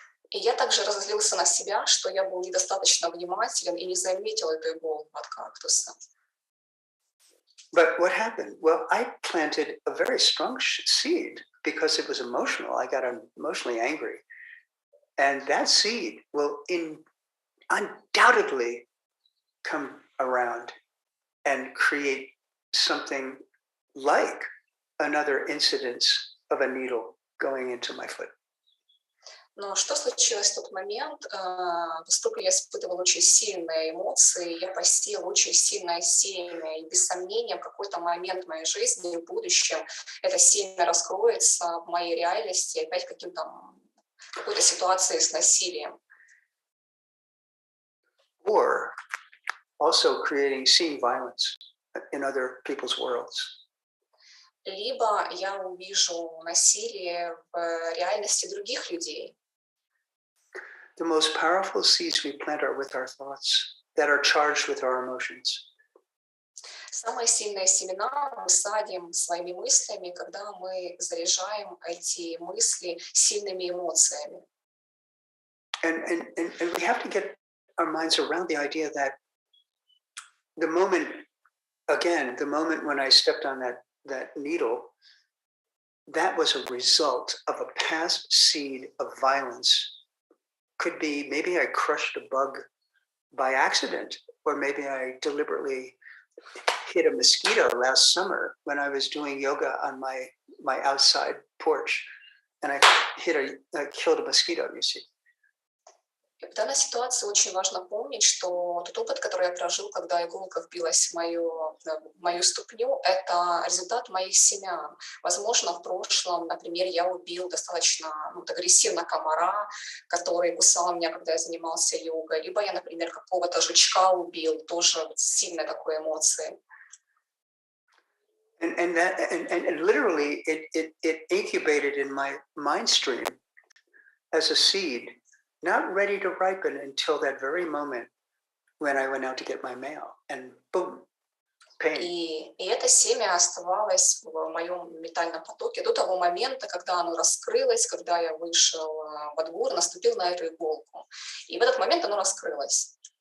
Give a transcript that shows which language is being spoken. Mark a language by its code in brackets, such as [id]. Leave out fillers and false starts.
[ru] И я также разозлился на себя, что я был недостаточно внимателен и не заметил эту иголку от кактуса. [en] But what happened? Well, I planted a very strong seed because it was emotional. I got emotionally angry. And that seed will undoubtedly come around and create something like another incidence of a needle going into my foot. [ru] Но что случилось в тот момент? Поскольку я испытывал очень сильные эмоции, я посеял очень сильное семя, и без сомнения в какой-то момент в моей жизни, в будущем, это семя раскроется в моей реальности опять какой-то ситуации с насилием. [en] Or also seeing violence in other people's worlds. [ru] Либо я увижу насилие в реальности других людей. [en] The most powerful seeds we plant are with our thoughts that are charged with our emotions. [ru] Самые сильные семена мы садим своими мыслями, когда мы заряжаем эти мысли сильными эмоциями. [en] And we have to get our minds around the idea that the moment when I stepped on that needle, that was a result of a past seed of violence. Could be maybe I crushed a bug by accident, or maybe I deliberately hit a mosquito last summer when I was doing yoga on my outside porch, and I killed a mosquito, you see. [ru] И в данной ситуации очень важно помнить, что тот опыт, который я прожил, когда иголка впилась в мою ступню, это результат моих семян. Возможно, в прошлом, например, я убил достаточно агрессивно комара, который кусал меня, когда я занимался йогой, либо я, например, какого-то жучка убил, тоже сильной такой эмоции. [en] And literally it incubated in my mind stream as a seed, not ready to ripen until that very moment when I went out to get my mail, and boom, pain. [ru] И это семя оставалось в моем ментальном потоке до того момента, когда оно раскрылось, когда я вышел во двор, наступил на эту иголку. И в этот момент оно раскрылось.